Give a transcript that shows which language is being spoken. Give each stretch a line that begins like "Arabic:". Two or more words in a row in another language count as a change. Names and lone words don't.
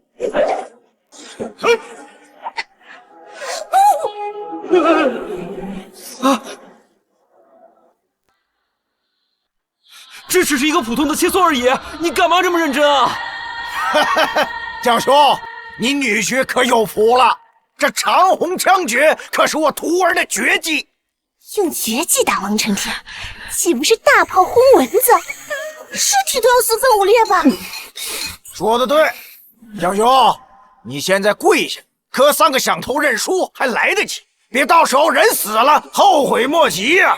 Chinese: 这只是一個普通的切磋而已，你幹嘛這麼認真啊？江兄，你女婿可有福了，這長虹槍訣可是我徒兒的絕技。用絕技打王成天，豈不是大炮轟蚊子？屍體都要四分五裂吧？說得對，江兄，你現在跪下，磕3個響頭認輸還來得及，別到時候人死了後悔莫及呀！